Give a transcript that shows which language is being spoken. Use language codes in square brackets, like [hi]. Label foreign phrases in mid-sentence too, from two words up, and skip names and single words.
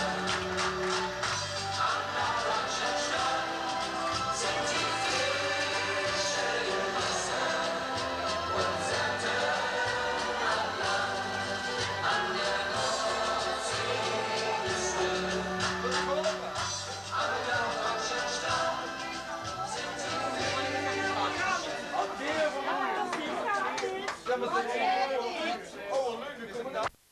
[de] An der deutschen Strand sind die Fische im Wasser und Salz an der Nordseeküste. An der deutschen Strand sind die [nl] Ja, maar ze... Oh, leuk, nu komen daar.